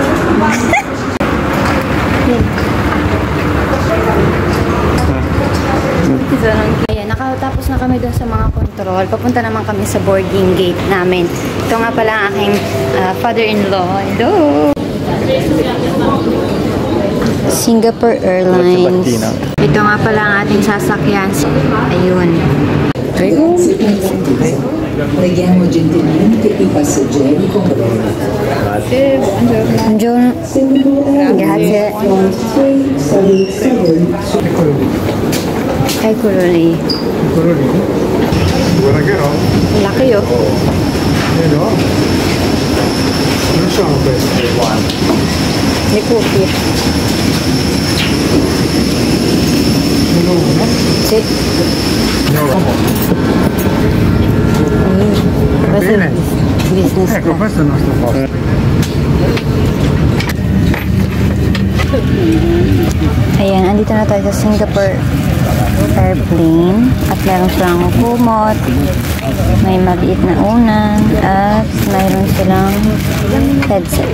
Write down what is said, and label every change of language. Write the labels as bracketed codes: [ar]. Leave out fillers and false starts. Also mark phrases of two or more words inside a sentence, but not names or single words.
[tl] Ayan, nakatapos na kami doon sa mga control. Papunta naman kami sa boarding gate namin. Ito nga pala ang aking father-in-law. [en] Hello! Singapore Airlines. [tl] Ito nga pala ang ating sasakyan. Ayun. [it] Preghiamo gentilmente i passeggeri con Buongiorno. Grazie. Eccolo lì. Guarda che roba. [tl] Laki oh. [it] No? Non sono queste. Le cuffie. Uno? Sì. No. Questo è business. Ecco, questo è il nostro posto. [tl] Ayan, andito na tayo sa Singapore airplane at meron silang kumot, may maliit na unan at mayroon silang headset.